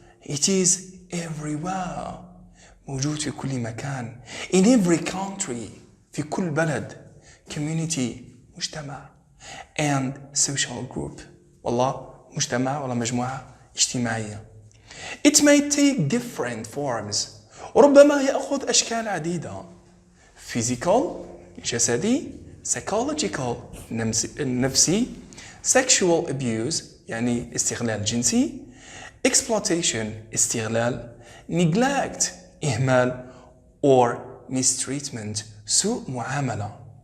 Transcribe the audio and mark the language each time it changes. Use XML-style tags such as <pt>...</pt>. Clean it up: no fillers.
<en>It is everywhere،</en> <ar>موجود في كل مكان.</ar> <en>In every country،</en> <ar>في كل بلد. Community، مجتمع.</ar> <en>And social group،</en> <ar>والله مجتمع ولا مجموعة اجتماعية.</ar> <en>It may take different forms،</en> <ar>وربما يأخذ أشكال عديدة. Physical، جسدي. Psychological، نفسي.</ar> <en>Sexual abuse،</en> <ar>يعني استغلال جنسي. Exploitation، استغلال. Neglect، إهمال.</ar> <en>Or mistreatment،</en> <ar>سوء معاملة.</ar>